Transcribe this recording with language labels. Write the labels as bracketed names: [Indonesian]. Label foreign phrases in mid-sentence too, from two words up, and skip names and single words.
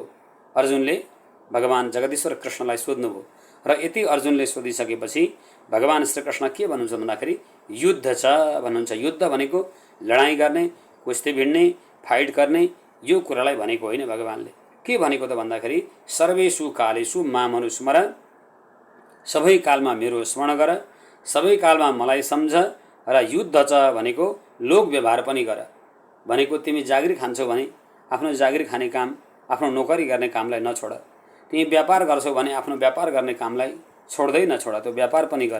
[Nepali] अर्जुनले भगवान जगदीश्वर कृष्णलाई सोध्नुभयो। र यति अर्जुनले सोधिसकेपछि भगवान श्रीकृष्ण के भन्नुहुन्छ भन्दाखेरि युद्ध छ भन्नुहुन्छ। युद्ध भनेको लडाइँ गर्ने, कुस्ती भिड्ने, फाइट गर्ने, यो कुरालाई भनेको होइन। भगवानले के भनेको त भन्दाखेरि [Sanskrit] सर्वेषु कालेषु माम अनुस्मर, [Nepali] सबै कालमा मेरो स्मरण गर, सबै कालमा मलाई सम्झ। र युद्ध छ भनेको लोक व्यवहार पनि गर भनेको तिमी जागिर खान्छौ भने आफ्नो जागिर खाने काम, आफ्नो नोकरी गर्ने कामलाई नछोड। तिमी व्यापार गर्छौ भने आफ्नो व्यापार गर्ने कामलाई छोड्दै नछोड, त्यो व्यापार पनि गर।